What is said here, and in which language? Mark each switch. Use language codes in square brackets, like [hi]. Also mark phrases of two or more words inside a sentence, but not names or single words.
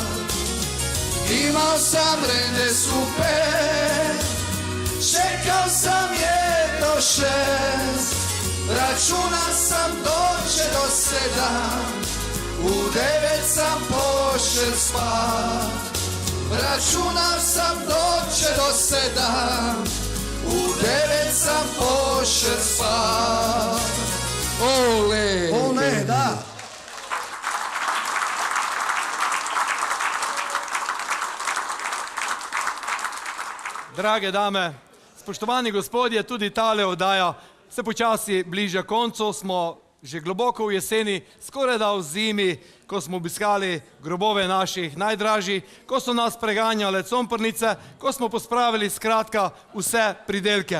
[hr] Imao sam rende super, čekao sam je do 6, računao sam doće do 7, u 9 sam pošel spat. Računao sam doće do 7, u 9 sam pošel spat. Ole! Ole, da! [sl] Drage dame, spoštovani gospodje, tudi tale oddaja se počasi bliža koncu, smo že globoko v jeseni, skoraj da v zimi, ko smo obiskali grobove naših najdražjih, ko so nas preganjale comprnice, ko smo pospravili skratka vse pridelke.